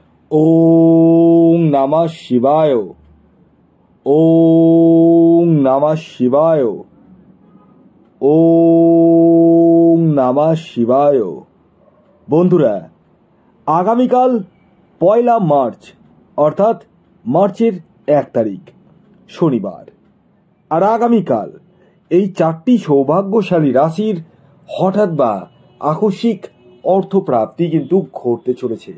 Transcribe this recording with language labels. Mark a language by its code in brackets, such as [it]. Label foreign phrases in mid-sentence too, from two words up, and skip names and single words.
[sa] ওং নমঃ শিবায়। ওং নমঃ শিবায়। ওং নমঃ শিবায়। [bn] বন্ধুরা, আগামীকাল 1 মার্চ অর্থাৎ মার্চের 1 তারিখ শনিবার, আর আগামীকাল এই 4টি সৌভাগ্যশালী রাশির হঠাৎ বা আকস্মিক অর্থপ্রাপ্তি কিন্তু ঘটতে চলেছে।